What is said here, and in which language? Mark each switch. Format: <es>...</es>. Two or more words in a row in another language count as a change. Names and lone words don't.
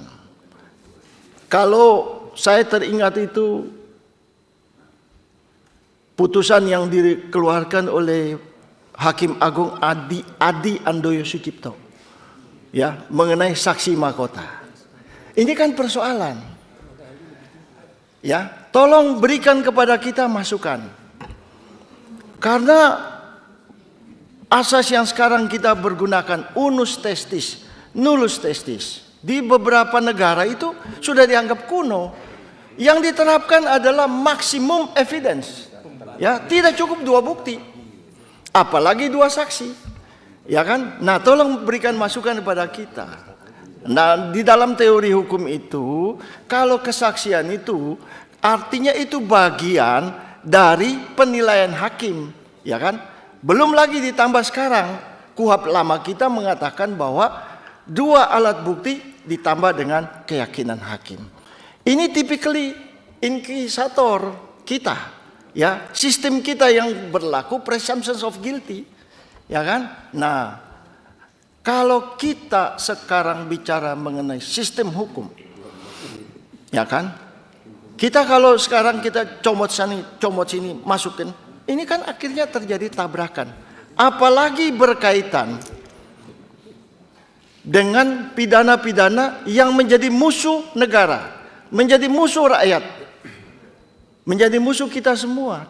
<id>Kalau saya teringat itu putusan yang dikeluarkan oleh Hakim Agung Adi Andoyo Sucipto, ya, mengenai saksi mahkota. Ini kan persoalan. Ya, tolong berikan kepada kita masukan. Karena asas yang sekarang kita bergunakan,</id> <la>unus testis, nullus testis,</la> <id>di beberapa negara itu sudah dianggap kuno. Yang diterapkan adalah maksimum evidence. Ya, tidak cukup 2 bukti, apalagi 2 saksi. Ya kan? Nah, tolong berikan masukan kepada kita. Nah, di dalam teori hukum itu, kalau kesaksian itu artinya itu bagian dari penilaian hakim, ya kan? Belum lagi ditambah sekarang KUHP lama kita mengatakan bahwa 2 alat bukti ditambah dengan keyakinan hakim. Ini typically inquisitor kita, ya, sistem kita yang berlaku</id> <en>presumption of guilty,</en> <id>ya kan? Nah, kalau kita sekarang bicara mengenai sistem hukum, ya kan? Kita kalau sekarang kita comot sini, masukin, ini kan akhirnya terjadi tabrakan. Apalagi berkaitan dengan pidana-pidana yang menjadi musuh negara, menjadi musuh rakyat, menjadi musuh kita semua.</id>